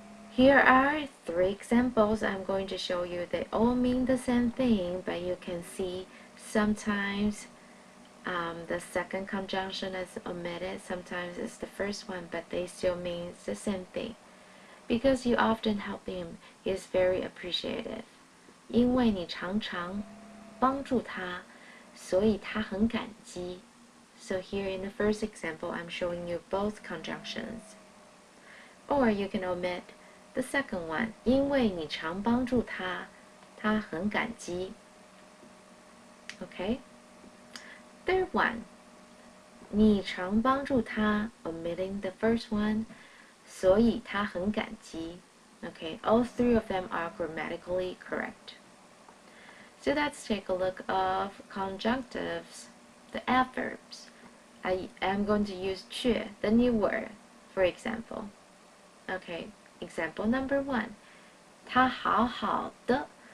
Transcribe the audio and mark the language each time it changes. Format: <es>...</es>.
<en>Here are 3 examples I'm going to show you. They all mean the same thing, but you can see sometimes The second conjunction is omitted. Sometimes it's the first one, but they still mean the same thing. Because you often help him, he is very appreciative.</en> <zh>因为你常常帮助他，所以他很感激。</zh> <en>So here in the first example, I'm showing you both conjunctions. Or you can omit the second one.</en> <zh>因为你常帮助他，他很感激。</zh> <en>Okay? Third one.</en> <zh>你常帮助他</zh> <en>omitting the first one,</en> <zh>所以他很感激.</zh> <en>Okay, all three of them are grammatically correct. So let's take a look of conjunctives, the adverbs. I am going to use 却, the new word, for example. Okay, example number 1.</en> <zh>他好好的.</zh>